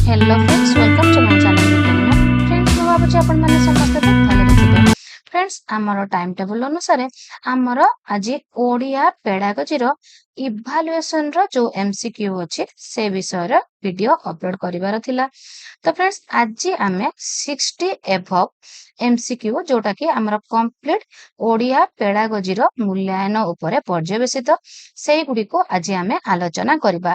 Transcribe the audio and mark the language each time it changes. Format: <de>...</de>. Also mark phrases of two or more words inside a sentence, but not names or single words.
<en>Hello friends, welcome to my channel Vigyan. फ्रेंड्स,</en> <or>ମୁଁ ଭାବୁଛି ଆପଣମାନେ ସମସ୍ତେ ବହୁତ ଭଲରେ ଥିବେ। फ्रेंड्स, ଆମର ଟାଇମ୍ ଟେବୁଲ ଅନୁସାରେ ଆମର ଆଜି ଓଡ଼ିଆ ପେଡାଗୋଜିର ଇଭାଲୁଏସନ ର ଯୋଉ MCQ ଅଛି ସେ ବିଷୟରେ ଭିଡିଓ ଅପଲୋଡ କରିବାର ଥିଲା। ତ फ्रेंड्स, ଆଜି ଆମେ 60 ଏଭବ MCQ ଯୋଉଟା କି ଆମର କମ୍ପ୍ଲିଟ ଓଡ଼ିଆ ପେଡାଗୋଜିର ମୂଲ୍ୟାୟନ ଉପରେ ପର୍ଯ୍ୟବେସିତ ସେଇଗୁଡ଼ିକୁ ଆଜି ଆମେ ଆଲୋଚନା କରିବା।</or>